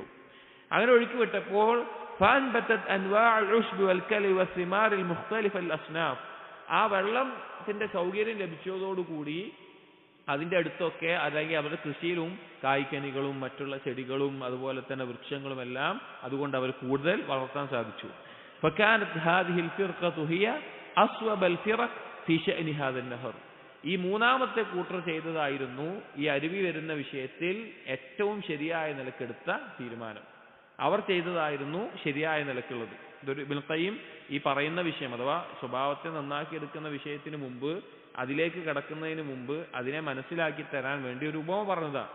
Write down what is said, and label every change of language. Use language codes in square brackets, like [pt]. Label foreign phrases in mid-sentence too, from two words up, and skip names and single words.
[ml] അങ്ങനെ ഒഴുക്കിവിട്ടപ്പോൾ ആ വെള്ളത്തിന്റെ സൗകര്യം ലഭിച്ചതോടുകൂടി അതിന്റെ അടുത്തൊക്കെ അല്ലെങ്കിൽ അവരുടെ കൃഷിയിലും കായ്ക്കനികളും മറ്റുള്ള ചെടികളും അതുപോലെ തന്നെ വൃക്ഷങ്ങളും എല്ലാം അതുകൊണ്ട് അവർ കൂടുതൽ വളർത്താൻ സാധിച്ചു. [ar] فكانت هذه الفرقة هي أصوب الفرق في شأن هذا النهر. [ml] ഈ മൂന്നാമത്തെ കൂട്ടർ ചെയ്തതായിരുന്നു ഈ അരുവി വരുന്ന വിഷയത്തിൽ ഏറ്റവും ശരിയായ നിലക്കെടുത്ത തീരുമാനം. അവർ ചെയ്തതായിരുന്നു ശരിയായ നിലക്കുള്ളത്. ഇതൊരു ഇബ്നുൽ ഖയ്യിം ഈ പറയുന്ന വിഷയം അഥവാ സ്വഭാവത്തെ നന്നാക്കി എടുക്കുന്ന വിഷയത്തിന് മുമ്പ്, അതിലേക്ക് കടക്കുന്നതിന് മുമ്പ് അതിനെ മനസ്സിലാക്കി തരാൻ വേണ്ടി ഒരു ഉപമ പറഞ്ഞതാണ്.